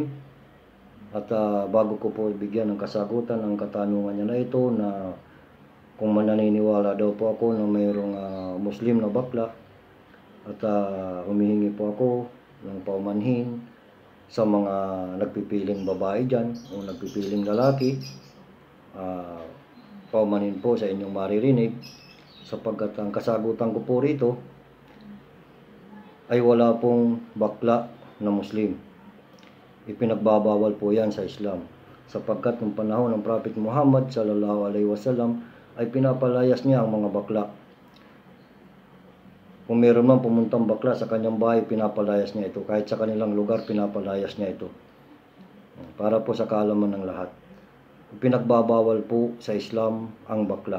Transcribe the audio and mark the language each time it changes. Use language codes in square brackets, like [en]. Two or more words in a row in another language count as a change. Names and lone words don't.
[tl] At bago ko po bigyan ng kasagutan ang katanungan niya na ito na kung mananiniwala daw po ako na mayroong Muslim na bakla at humihingi po ako ng paumanhin sa mga nagpipiling babae dyan o nagpipiling lalaki, paumanhin po sa inyong maririnig sapagkat ang kasagutan ko po rito ay wala pong bakla na Muslim. Ipinagbabawal po yan sa Islam sapagkat ng panahon ng Prophet Muhammad [ar] صلى الله عليه وسلم [tl] ay pinapalayas niya ang mga bakla. Kung meron man pumuntang bakla sa kanyang bahay, pinapalayas niya ito. Kahit sa kanilang lugar, pinapalayas niya ito. Para po sa kaalaman ng lahat. Pinagbabawal po sa Islam ang bakla.